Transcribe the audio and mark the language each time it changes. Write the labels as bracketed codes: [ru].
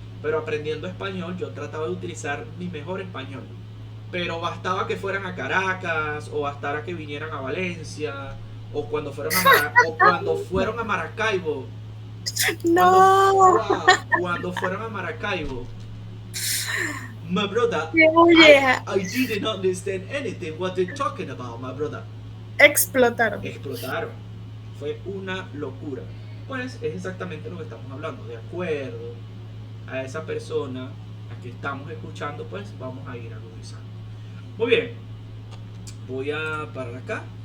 [es] Pero aprendiendo español, yo trataba de utilizar mi mejor español. Pero bastaba que fueran a Caracas, o bastara que vinieran a Valencia, o cuando fueron a Maracaibo. No, Cuando fueron a Maracaibo, [en] my brother, [es] qué [en] I, [es] molleja. [en] I didn't understand anything what they're talking about, my brother. [es] Explotaron. Explotaron. Fue una locura. Pues es exactamente lo que estamos hablando. De acuerdo a esa persona a que estamos escuchando, pues vamos a ir agudizando. Muy bien, voy a parar acá